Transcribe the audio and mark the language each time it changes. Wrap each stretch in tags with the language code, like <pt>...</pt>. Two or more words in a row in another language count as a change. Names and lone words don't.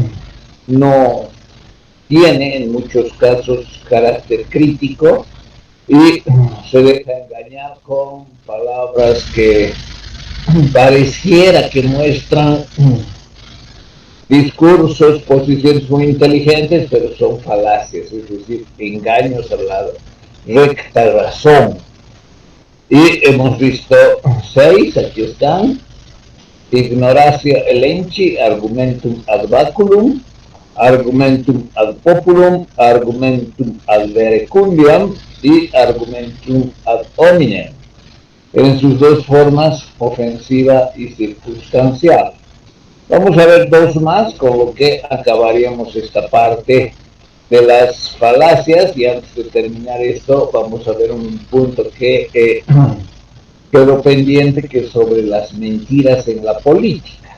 <es>no tiene en muchos casos carácter crítico y se deja engañar con palabras que pareciera que muestran discursos, posiciones muy inteligentes, pero son falacias, es decir, engaños a la recta razón. Y hemos visto 6, aquí están:</es> <la>ignoratio elenchi, argumentum ad baculum, argumentum ad populum, argumentum ad verecundiam</la> <es>y</es> <la>argumentum ad hominem,</la> <es>en sus dos formas, ofensiva y circunstancial. Vamos a ver dos más, con lo que acabaríamos esta parte de las falacias, y antes de terminar esto vamos a ver un punto que quedó pendiente, que es sobre las mentiras en la política.</es>